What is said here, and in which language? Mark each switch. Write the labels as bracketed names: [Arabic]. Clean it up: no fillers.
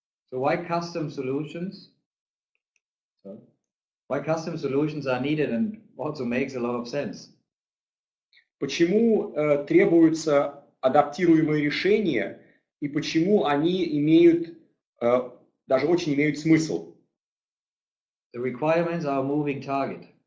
[English] So why custom solutions? Why custom solutions are needed and also makes a lot of sense. [Russian] Почему требуются адаптируемые решения и почему они имеют, даже очень имеют смысл? [English] The requirements are a moving target.